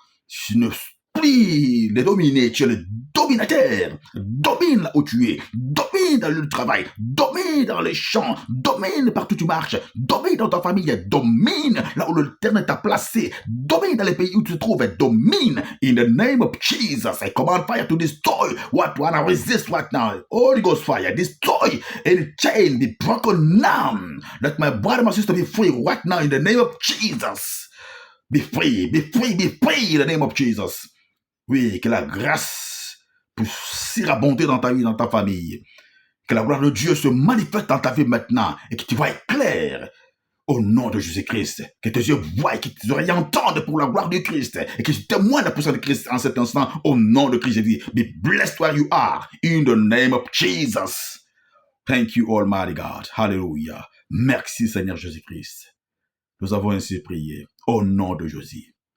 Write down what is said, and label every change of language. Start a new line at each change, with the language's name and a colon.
French: Tu ne plus les dominer, tu es le dominateur. Domine là où tu es. Domine dans le travail. Domine dans les champs. Domine partout où tu marches. Domine dans ta famille. Domine là où l'Éternel t'a placé. Domine dans les pays où tu te trouves. Domine.
English: In the name of Jesus, I command fire to destroy what wanna resist right now. Holy Ghost fire, destroy any chain, be broken now. Let my brother, my sister be free right now in the name of Jesus. Be free, be free, be free in the name of Jesus.
French: Oui, que la grâce puisse surabonder dans ta vie, dans ta famille. Que la gloire de Dieu se manifeste dans ta vie maintenant et que tu vois clair au nom de Jésus-Christ. Que tes yeux voient, que tes oreilles entendent pour la gloire de Christ et que tu témoignes la puissance de Christ en cet instant au nom de Christ Jésus.
English: Be blessed where you are in the name of Jesus. Thank you, Almighty God. Hallelujah.
French: Merci, Seigneur Jésus-Christ. Nous avons ainsi prié au nom de Jésus.